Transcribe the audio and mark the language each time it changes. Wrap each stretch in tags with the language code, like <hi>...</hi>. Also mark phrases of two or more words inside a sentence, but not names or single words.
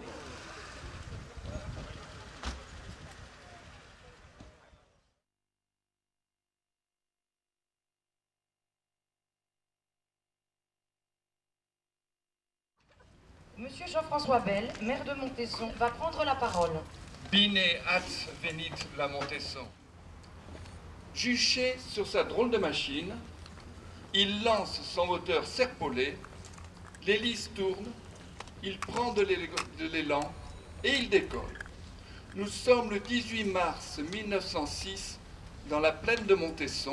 <fr>Monsieur Jean-François Bel, maire de Montesson, va prendre la parole.</fr> <ro>Bine at venit la Montesson.</ro> <fr>Juché sur sa drôle de machine, il lance son moteur serpolé, l'hélice tourne, il prend de l'élan et il décolle. Nous sommes le 18 mars 1906 dans la plaine de Montesson.</fr>